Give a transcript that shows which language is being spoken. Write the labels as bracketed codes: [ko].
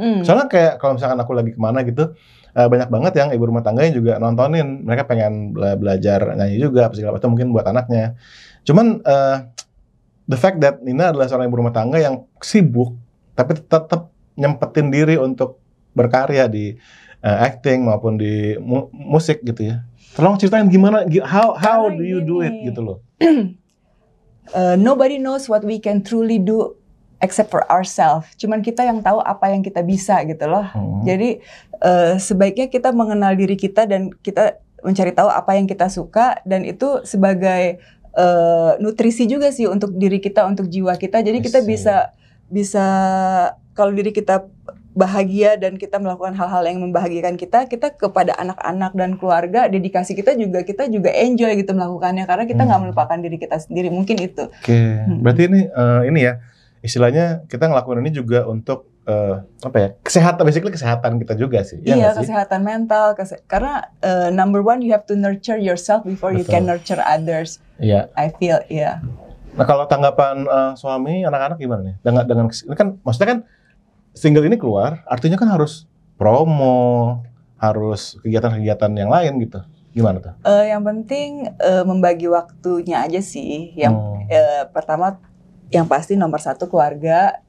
[id] Soalnya kayak kalau misalkan aku lagi kemana gitu banyak banget yang ibu rumah tangga yang juga nontonin, mereka pengen belajar nyanyi juga segala macam, mungkin buat anaknya. Cuman [en] the fact that [id] Nina adalah seorang ibu rumah tangga yang sibuk tapi tetap nyempetin diri untuk berkarya di acting maupun di musik gitu ya. Tolong ceritain gimana, [en] how do you do it [id] gitu loh. [en] Nobody knows what we can truly do except for ourselves. [id] Cuman kita yang tahu apa yang kita bisa gitu loh. Jadi sebaiknya kita mengenal diri kita dan kita mencari tahu apa yang kita suka, dan itu sebagai nutrisi juga sih untuk diri kita, untuk jiwa kita. Jadi kita bisa kalau diri kita bahagia dan kita melakukan hal-hal yang membahagiakan kita kepada anak-anak dan keluarga, dedikasi kita juga enjoy gitu melakukannya, karena kita nggak melupakan diri kita sendiri, mungkin itu. Berarti ini ya istilahnya kita ngelakuin ini juga untuk apa ya, kesehatan, basically kesehatan kita juga sih. Iya, kesehatan mental. Karena [en] number one, you have to nurture yourself before you can nurture others. [id] Iya. [en] I feel, [id] iya. Nah kalau tanggapan suami, anak-anak gimana nih? Dengan ini kan, maksudnya kan single ini keluar, artinya kan harus promo, harus kegiatan-kegiatan yang lain gitu. Gimana tuh? Yang penting membagi waktunya aja sih. Yang pertama, yang pasti nomor satu keluarga.